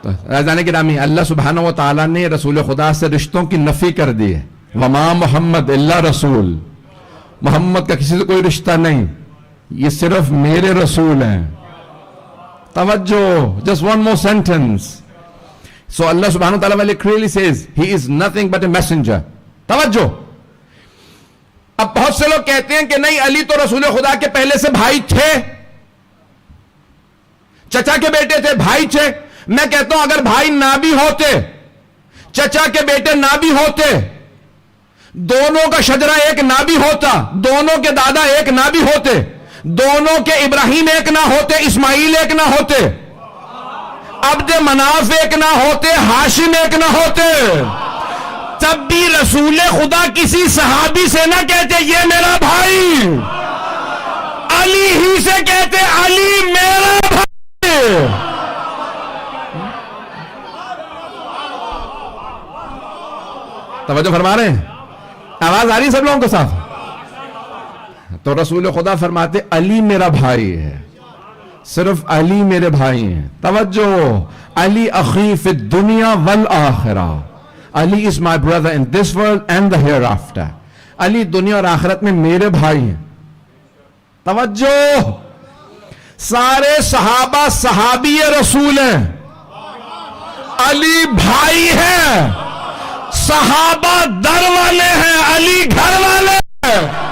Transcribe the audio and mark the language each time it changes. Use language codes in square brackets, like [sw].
[ur] رضان گرامی, اللہ سبحانہ و تعالیٰ نے رسول خدا سے رشتوں کی نفی کر دی ہے. [ar] وما محمد الا رسول, [ur] محمد کا کسی سے کوئی رشتہ نہیں, یہ صرف میرے رسول ہیں. توجہ, [en] just one more sentence. So Allah subhanahu wa ta'ala clearly says he is nothing but a messenger. [ur] توجہ. اب بہت سے لوگ کہتے ہیں کہ نہیں, علی تو رسول خدا کے پہلے سے بھائی تھے, چچا کے بیٹے تھے, بھائی تھے. میں کہتا ہوں اگر بھائی نہ بھی ہوتے, چچا کے بیٹے نہ بھی ہوتے, دونوں کا شجرہ ایک نہ بھی ہوتا, دونوں کے دادا ایک نہ بھی ہوتے, دونوں کے ابراہیم ایک نہ ہوتے, اسماعیل ایک نہ ہوتے, عبد مناف ایک نہ ہوتے, ہاشم ایک نہ ہوتے, تب بھی رسول خدا کسی صحابی سے نہ کہتے یہ میرا بھائی, علی ہی سے کہتے علی میرا بھائی. توجہ فرما رہے ہیں, آواز آ رہی ہے سب لوگوں کے ساتھ؟ تو رسول خدا فرماتے علی میرا بھائی ہے, صرف علی میرے بھائی ہیں. توجہ, [ar] علی اخی فی الدنیا والآخرہ, [en] Ali is my brother in this world and the hereafter. [ur] علی دنیا اور آخرت میں میرے بھائی ہیں. توجہ, سارے صحابہ صحابی رسول ہیں, علی بھائی ہیں, صحابہ در والے ہیں, علی گھر والے ہیں.